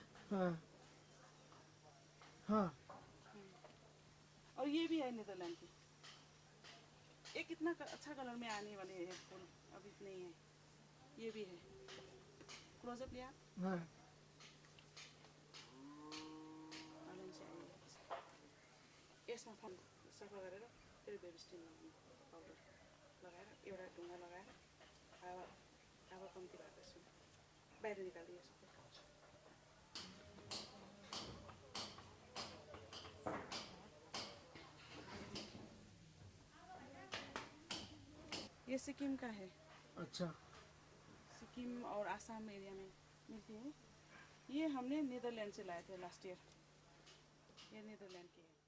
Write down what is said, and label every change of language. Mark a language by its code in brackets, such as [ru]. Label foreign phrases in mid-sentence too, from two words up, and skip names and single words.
[hi] हाँ, हाँ। और ये भी है नीदरलैंड की। ये कितना अच्छा कलर में आने वाले हैं फूल, अभी नहीं है। ये भी है। क्लोजअप लिया हाँ ऑरेंज चाहिए [ne] यसमा फन सफा गरेर फेरि बेबी स्टिम पाउडर लगाएर एउटा ढुङ्गा लगाएर हावा हावा कम्ती राख्दैछु बाहिर निकालिदियो सबै [hi] ये सिक्किम का है अच्छा सिक्किम और आसाम एरिया में मिलती है ये हमने नीदरलैंड से लाए थे लास्ट ईयर ये नीदरलैंड की है